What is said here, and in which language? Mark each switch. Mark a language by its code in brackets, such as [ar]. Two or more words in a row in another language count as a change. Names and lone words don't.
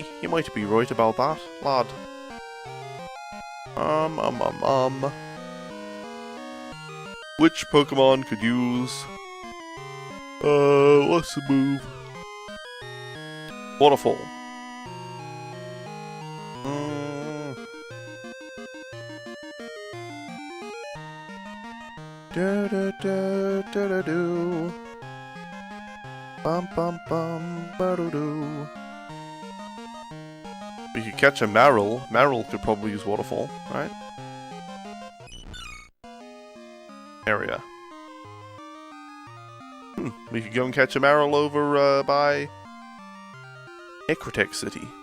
[en] You might be right about that, lad. Which Pokemon could use... what's the move? Waterfall. Da da da da da do. Bum bum bum ba do do. We could catch a Marill. Marill could probably use Waterfall, right? Area. We could go and catch a Marill over by Ecrotech City.